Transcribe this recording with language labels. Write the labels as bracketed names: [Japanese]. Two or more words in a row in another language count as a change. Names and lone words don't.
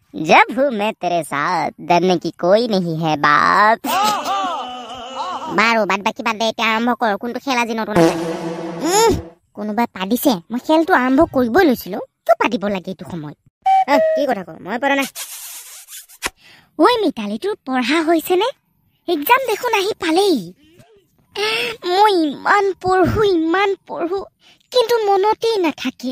[Hindi] जब हूँ मैं तेरे साथ डरने की कोई नहीं है बात। [Assamese] বাৰু বাদ বাকি বাদ দে, এতিয়া আৰম্ভ কৰ। কোনটো খেল আজি নতুন আছে? কোনোবাই পাতিছে, মই খেলটো আৰম্ভ কৰিবই লৈছিলো। কিয় পাতিব লাগে এইটো সময়ত? কি কথা ক? মই পৰা নাই। ঐ মিতালী, তোৰ পঢ়া হৈছেনে? এক্সাম দেখোন আহি পালেই। মই ইমান পঢ়ো কিন্তু মনতেই নাথাকে।